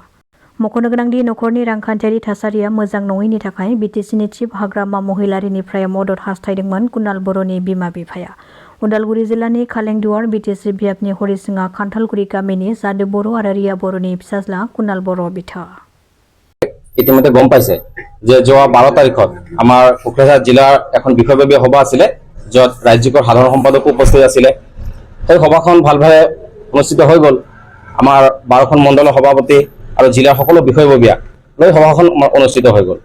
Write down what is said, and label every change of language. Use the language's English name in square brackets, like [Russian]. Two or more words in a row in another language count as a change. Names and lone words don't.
[Bodo] मख'नो गोनांदि नखरनि रांखान्थियारि थासारिया मोजां नङैनि थाखाय बीटीसीनि चिफ हाग्रामा महिलारीनिफ्राय मदद हास्थायदोंमोन कुणाल बर'नि बिमा-बिफाया। उदालगुरि जिल्लानि खालेंदुवार बीटीसी बियाबनि हरिसिङा खान्थालगुरि गामिनि जादु बर' आरो रिया बर'नि फिसाज्ला कुणाल बर' बिथा। [Assamese] ইতিমধ্যে গম পাইছে যে যোৱা 12 তাৰিখত আমাৰ কোকৰাঝাৰ জিলাৰ এখন বিষয়ববীয়া সভা আছিল, য'ত ৰাজ্যিকৰ সাধাৰণ সম্পাদক উপস্থিত আছিল। সেই সভাখন ভালভাৱে অনুষ্ঠিত হৈ গ'ল। আমাৰ 12খন মণ্ডলৰ সভাপতি আৰু জিলাৰ সকলো বিষয়ববীয়া লৈ সভাখন অনুষ্ঠিত হৈ গ'ল।